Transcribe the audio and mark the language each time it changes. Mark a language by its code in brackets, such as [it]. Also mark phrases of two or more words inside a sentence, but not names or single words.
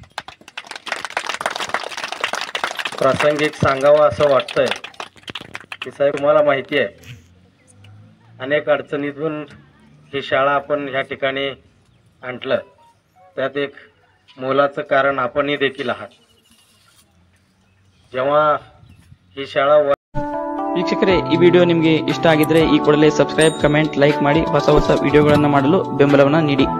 [mr] प्रासंगिक सांगावं असं वाटतंय की साहेब, तुम्हाला माहिती आहे अनेक अडचणीतून ही शाळा आपण ह्या ठिकाणी आणलं त्यात एक मोलाचं कारण आपणही देखील आहात. जेव्हा ही शाळा [kn] ವೀಕ್ಷಕರೇ, ಈ ವಿಡಿಯೋ ನಿಮಗೆ ಇಷ್ಟ ಆಗಿದ್ರೆ ಈ ಕೂಡಲೇ ಸಬ್ಸ್ಕ್ರೈಬ್, ಕಮೆಂಟ್, ಲೈಕ್ ಮಾಡಿ ಹೊಸ ಹೊಸ ವಿಡಿಯೋಗಳನ್ನು ಮಾಡಲು ಬೆಂಬಲವನ್ನು ನೀಡಿ.